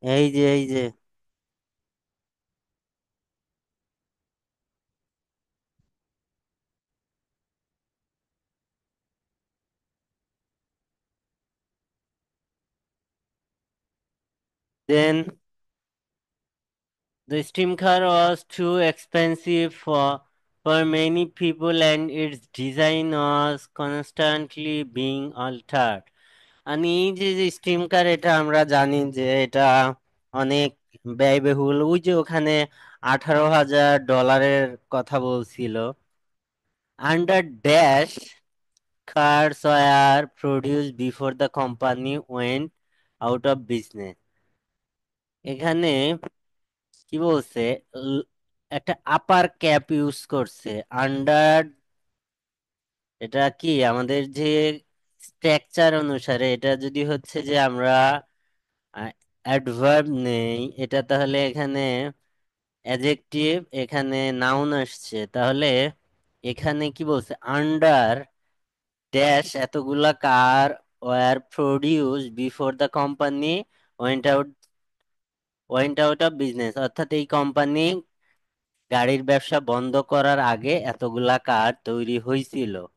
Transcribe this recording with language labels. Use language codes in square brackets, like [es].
[bn] এই যে এই যে দেন [en] the steam car was too expensive for many people and its design was constantly being altered. [bn] আর এই যে যে স্টিম কার, এটা আমরা জানি যে এটা অনেক ব্যয়বহুল, ওই যে ওখানে 18,000 ডলারের কথা বলছিল। [en] Under dash cars were produced before the company went out of business. [bn] এখানে কি বলছে, ল- একটা আপার ক্যাপ ইউজ করছে, আন্ডার, এটা কি আমাদের যে স্ট্রাকচার অনুসারে এটা যদি হচ্ছে যে আমরা অ্যাডভার্ব নেই, এটা তাহলে এখানে অ্যাডজেক্টিভ, এখানে নাউন আসছে, তাহলে এখানে কি বলছে, আন্ডার ড্যাশ এতগুলা [en] car were produce before the company went out, went out of business, [bn] অর্থাৎ এই কোম্পানি গাড়ির ব্যবসা বন্ধ করার আগে এতগুলা কার তৈরি হয়েছিল।